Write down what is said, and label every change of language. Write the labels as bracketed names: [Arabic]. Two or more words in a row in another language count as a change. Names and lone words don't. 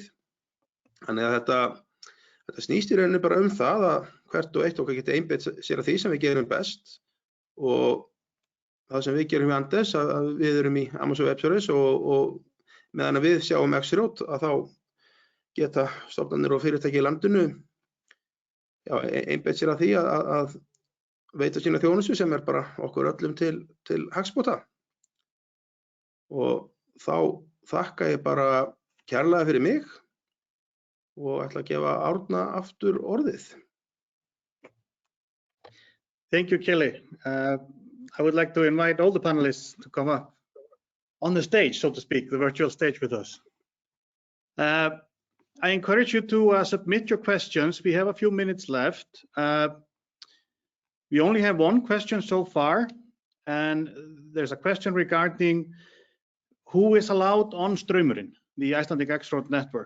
[Icelandic] Þannig að þetta snýst í rauninni bara það að hvert og eitt okkar geti einbeitt sér að því sem við gerum best, og það sem við gerum í Andes, að við erum í Amazon Web Service og meðan við sjáum X-Road, að þá geta stofnanir og fyrirtæki í landinu einbeitt sér að því að veita sína þjónustu sem bara okkur öllum til hagsbóta. Og þá þakka ég bara kærlega fyrir mig og ætla að gefa Árna aftur orðið. [English] Thank you, Kelly. I would like to invite all the panelists to come up on the stage, so to speak, the virtual stage with us. I encourage you to submit your questions. We have a few minutes left. We only have one question so far, and there's a question regarding who is allowed on Straumurinn, the Icelandic X-Road network.